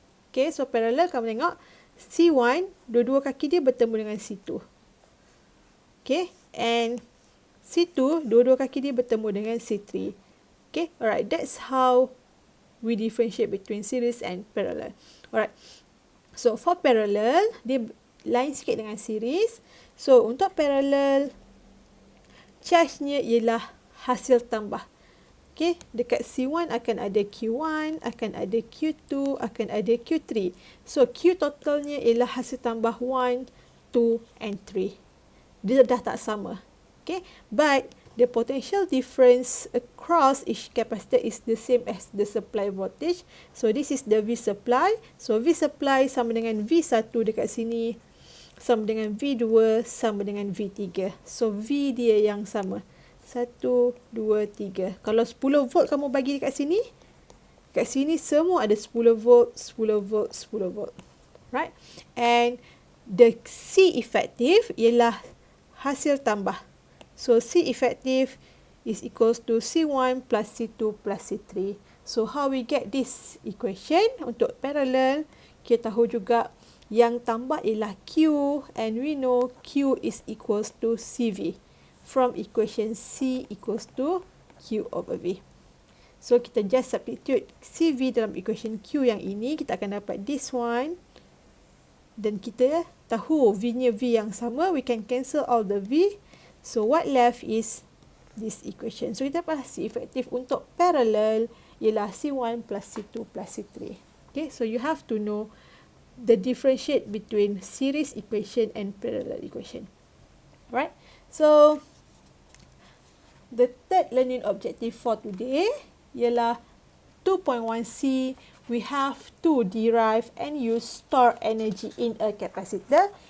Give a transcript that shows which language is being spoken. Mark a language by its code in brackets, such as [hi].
[ms] Okay, so parallel kamu tengok C1, dua-dua kaki dia bertemu dengan C2. Okay, and C2, dua-dua kaki dia bertemu dengan C3. [en] Okay, alright, that's how we differentiate between series and parallel. Alright, so for parallel, [ms] dia lain sikit dengan [en] series. [ms] So, untuk parallel, charge-nya ialah hasil tambah. Okay, dekat C1 akan ada Q1, akan ada Q2, akan ada Q3. So, Q totalnya ialah hasil tambah 1, 2 and 3. Dia dah tak sama. [en] Okay, but the potential difference across each capacitor is the same as the supply voltage. So, this is the V supply. [ms] So, V supply sama dengan V1 dekat sini, sama dengan V2, sama dengan V3. So, V dia yang sama. 1, 2, 3. Kalau 10 volt kamu bagi dekat sini, kat sini semua ada 10 volt, 10 volt, 10 volt. Right? [en] And the C effective [ms] ialah hasil tambah. [en] So, C effective is equals to C1 plus C2 plus C3. So, how we get this equation? [ms] Untuk parallel, kita tahu juga Yang tambah ialah [en] Q, and we know Q is equals to CV. From equation C equals to Q over V. [ms] So kita just substitute CV dalam equation Q yang ini, kita akan dapat [en] this one. [ms] Dan kita tahu V-nya V yang sama, [en] we can cancel all the V. So what left is this equation. [ms] So kita dapat C efektif untuk parallel ialah C1 plus C2 plus C3. [en] Okay, so you have to know the differentiate between series equation and parallel equation. Right? So the third learning objective for today ialah 2.1c. We have to derive and use store energy in a capacitor.